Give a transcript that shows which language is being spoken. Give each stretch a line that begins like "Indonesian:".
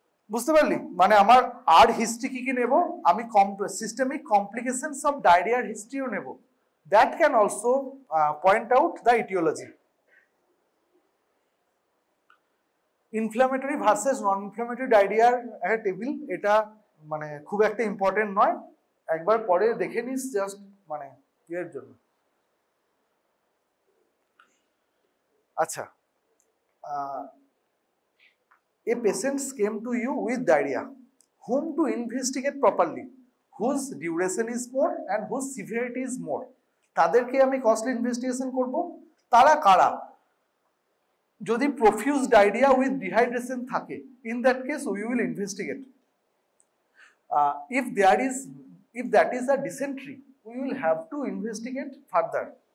Bangla: বুঝতে পারলি? মানে আমার আর হিস্ট্রি কি কি নেব, আমি সিস্টেমিক কমপ্লিকেশনস অফ ডায়রিয়ার হিস্ট্রিও নেব,
English: That can also point out the aetiology.
Bangla: Inflammatory versus non inflammatory ডায়রিয়ার একটা টেবিল, এটা মানে খুব একটা ইম্পর্টেন্ট নয়, একবার পরে দেখে নিস জাস্ট মানে এর জন্য।
English: আচ্ছা, a patients came to you with diarrhea, whom to investigate properly, whose duration is more and whose severity is more,
Bangla: তাদেরকে আমি কস্টলি ইনভেস্টিগেশন করব। তারা কারা? যদি প্রফিউজ ডায়রিয়া উইথ ডিহাইড্রেশন থাকে,
English: In that case we will investigate. if that is a dysentery, we will have to investigate further.